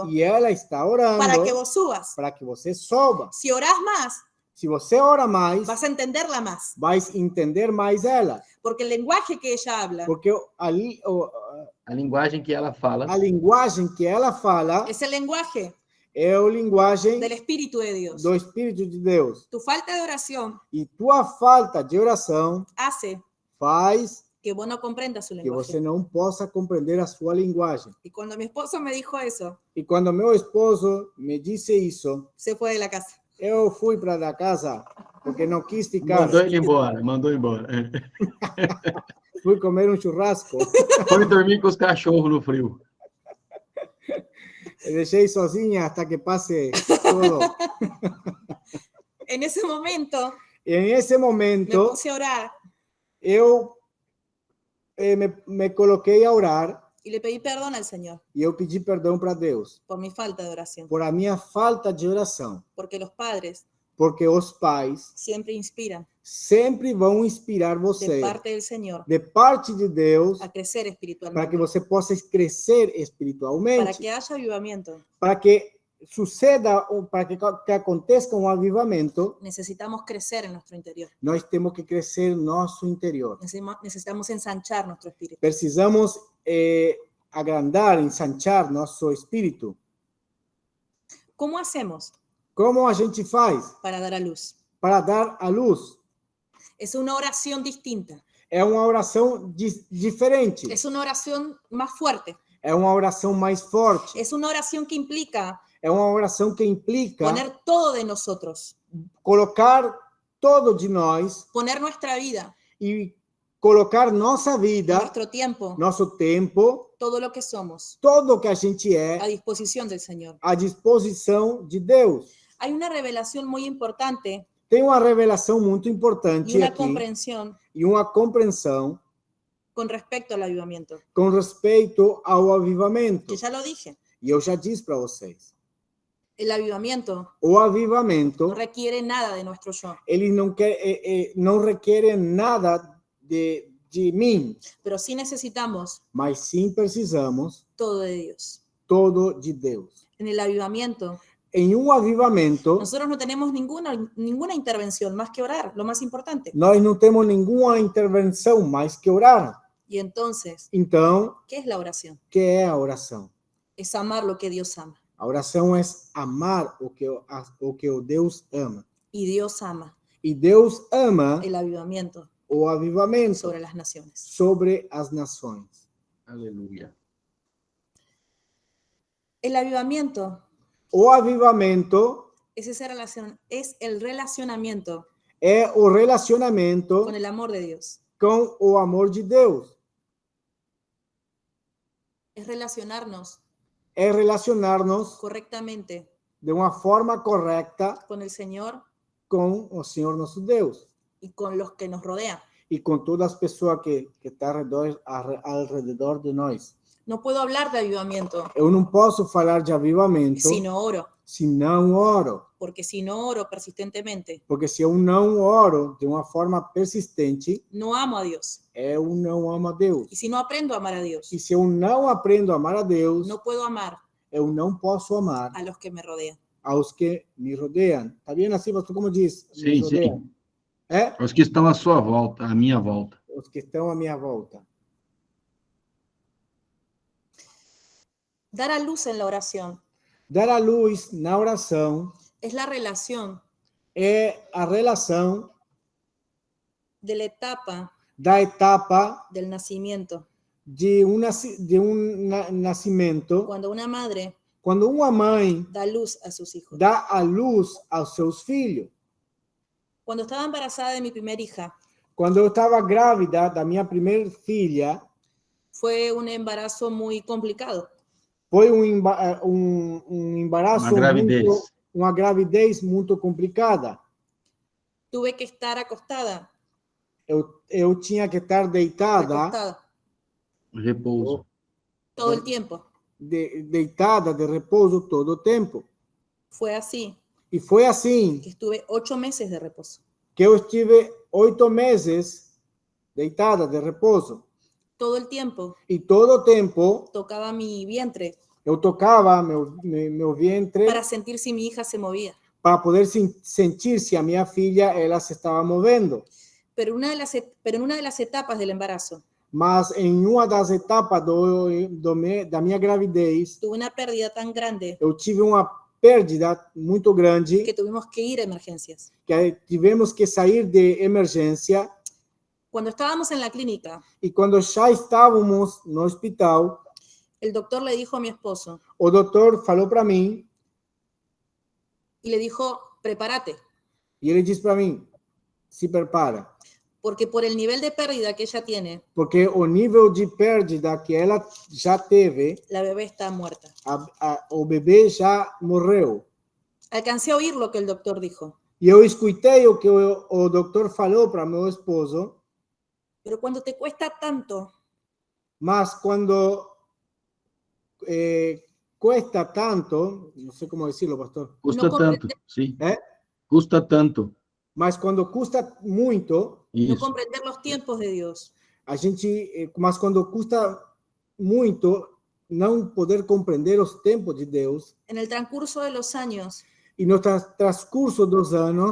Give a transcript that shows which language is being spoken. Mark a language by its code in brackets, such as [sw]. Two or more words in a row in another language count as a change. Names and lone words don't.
[pt] E ela está orando [es] para que vos subas. [pt] para que você suba. [es] Si orás más, [pt] Se você ora mais, [es] vas a entenderla más. [pt] vai entender mais ela. [es] Porque el lenguaje que ella habla [pt] Porque ali, A linguagem que ela fala a linguagem que ela fala [es] es el lenguaje [pt] é a linguagem [es] del Espíritu de Dios. [pt] do Espírito de Deus. [es] Tu falta de oración [pt] E tua falta de oração [es] hace [pt] faz [es] que vos no comprendas su [pt] que você [es] lenguaje. [pt] não possa compreender a sua linguagem. [es] Y cuando mi esposo me dijo eso, [pt] E quando meu esposo me disse isso, [es] se fue de la casa. [pt] eu fui para a casa porque não quis ficar. mandou ele embora, mandou embora. Fui comer um churrasco. Foi dormir com os cachorros no frio. Eu deixei sozinha até que passe tudo. [es] En ese momento [pt] E nesse me momento, [es] puse a orar [pt] eu me coloquei a orar [es] y le pedí perdón al Señor [pt] e eu pedi perdão para Deus [es] por mi falta de oración. [pt] por a minha falta de oração. [es] Porque los padres [pt] Porque os pais [es] siempre inspiran [pt] sempre vão inspirar [es] de [pt] você, [es] parte del Señor [pt] de parte de Deus, [es] a crecer [pt] para que [es] espiritualmente. [pt] você possa crescer [es] Para [pt] espiritualmente, [es] que haya avivamiento, [pt] para que suceda, para que aconteça um avivamento, [es] necesitamos crecer en nuestro interior. [pt] nós temos que crescer no nosso interior. [es] Necesitamos ensanchar nuestro espíritu. [pt] Precisamos agrandar, ensanchar nosso espírito. [es] ¿Cómo hacemos [pt] Como a gente faz [es] para dar a luz? [pt] para dar a luz? [es] Es una oración distinta. [pt] É uma oração diferente. [es] Es una oración más fuerte. [pt] É uma oração mais forte. [es] Es una oración que implica [pt] É uma oração que implica [es] poner todo de nosotros, [pt] colocar todo de nós [es] poner nuestra vida, [pt] e colocar nossa vida, [es] nuestro tiempo, [pt] nosso tempo, [es] todo lo que somos, [pt] todo que a gente [es] a [pt] é, [es] disposición del Señor. [pt] à disposição de Deus. [es] Hay una revelación muy importante [pt] Tem uma revelação muito [es] y [pt] importante [es] una [pt] aqui [es] comprensión [pt] e uma compreensão [es] con respecto al avivamiento, [pt] com respeito ao avivamento. [es] que ya lo dije. [pt] E eu já disse para vocês, [es] El avivamiento [pt] o avivamento, [es] no requiere nada de nuestro yo, [pt] ele não requer nada de mim, [es] pero sí necesitamos [pt] mas sim precisamos [es] todo de Dios. [pt] todo de Deus. [es] En el avivamiento, [pt] Em um avivamento, [es] nosotros no tenemos ninguna intervención más que orar, lo más importante. [pt] nós não temos nenhuma intervenção mais que orar. [es] Y entonces, [pt] Então, [es] ¿qué es la oración? [pt] que é a oração? [es] Es amar lo que Dios ama. [pt] A oração é amar o que o Deus ama. [es] Y Dios ama [pt] E Deus ama [es] el avivamiento [pt] o avivamento [es] sobre las naciones. [pt] sobre as nações. Aleluia. [es] El avivamiento [pt] O avivamento [es] es el relacionamiento [pt] é o relacionamento [es] con el amor de Dios. [pt] com o amor de Deus. [es] es relacionarnos [pt] é relacionar-nos [es] correctamente [pt] de uma forma correta [es] con el Señor [pt] com o Senhor nosso Deus [es] y con los que nos rodean. [pt] e com todas as pessoas que estão ao redor de nós. [es] No puedo hablar de avivamiento [pt] Eu não posso falar de avivamento [es] si no oro, [pt] se não oro, [es] porque si no oro persistentemente, [pt] porque se eu não oro de uma forma persistente, [es] no amo a Dios. [pt] eu não amo a Deus. [es] Y si no aprendo a amar a Dios, [pt] E se eu não aprendo a amar a Deus, [es] no puedo amar [pt] eu não posso amar [es] a los que me rodean. [pt] aos que me rodeiam. Tá vendo assim, pastor, como diz? Me Sim, rodeiam. sim. É? Os que estão à sua volta, à minha volta. Os que estão à minha volta. [es] Dar a luz en la oración [pt] Dar a luz na oração [es] es la relación [pt] é a relação [es] de la etapa [pt] da etapa [es] del nacimiento. [pt] de um nascimento, [es] Cuando una madre [pt] quando uma mãe [es] da luz a sus hijos. [pt] dá a luz aos seus filhos. [es] Cuando estaba embarazada de mi primera hija, [pt] Quando eu estava grávida da minha primeira filha, [es] fue un embarazo muy complicado. [pt] foi um embaraço, Uma gravidez. uma gravidez muito complicada. [es] Tuve que estar acostada, [pt] Eu tinha que estar deitada, [es] recostada, [pt] Repouso. [es] todo el tiempo. [pt] deitada de repouso todo o tempo. [es] Fue así [pt] E foi assim [es] que estuve 8 meses de reposo. [pt] que eu estive 8 meses deitada de repouso. [es] Todo el tiempo [pt] E todo o tempo [es] tocaba mi vientre [pt] eu tocava meu ventre [es] para sentir si mi hija se movía. [pt] para poder sentir se a minha filha ela se estava movendo. [es] Pero en una de las etapas del embarazo [pt] Mas em uma das etapas da minha gravidez, [es] tuve una pérdida tan grande [pt] eu tive uma perda muito grande [es] que tuvimos que ir a emergencias. [pt] que tivemos que sair de emergência. [es] Cuando estábamos en la clínica, [pt] E quando já estávamos no hospital, [es] el doctor le dijo a mi esposo [pt] o doutor falou para mim, [es] y le dijo, prepárate, [pt] e ele disse para mim, se prepara, [es] porque por el nivel de pérdida que ella tiene, [pt] porque o nível de perda que ela já teve, [es] la bebé está muerta. [pt] o bebê já morreu. [es] Alcancé a oír lo que el doctor dijo, [pt] E eu escutei o que o doutor falou para meu esposo, [es] pero cuando te cuesta tanto, [pt] mas quando [es] cuesta tanto, [pt] não sei como decirlo, pastor, Custa [es] No [pt] tanto, [es] comprende- [pt] sim. É? Custa tanto. mas quando custa muito, [es] no [pt] Isso. [es] comprender los tiempos de Dios, [pt] a gente, mas quando custa muito não poder compreender os tempos de Deus, [es] en el transcurso de los años [pt] e no transcurso dos anos,